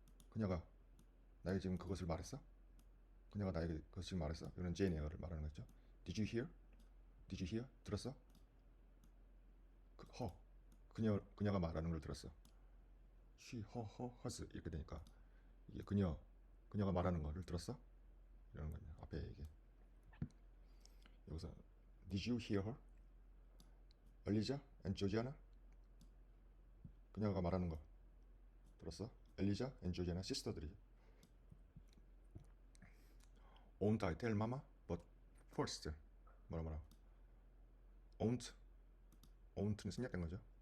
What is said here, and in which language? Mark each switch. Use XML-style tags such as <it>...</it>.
<ko>그녀가 나에게 지금 그것을 말했어? 그녀가 나에게 그것을 말했어? 이거는 제인 에어를 말하는 거죠.</ko> <en>Did you hear? 들었어?</en> <ko>그녀가 말하는 걸 들었어. She, hers 이렇게 되니까 이게 그녀가 말하는 거를 들었어? 이러는 거냐. 앞에 이게 여기서</ko> <en>Did you hear her?</en> <ko>엘리자 and 조지아나? 그녀가 말하는 거 들었어? 엘리자 and 조지아나 시스터들이죠.</ko> <en>Won't I tell mama? But first 뭐라 won't는</en> <ko>생략된 거죠.</ko>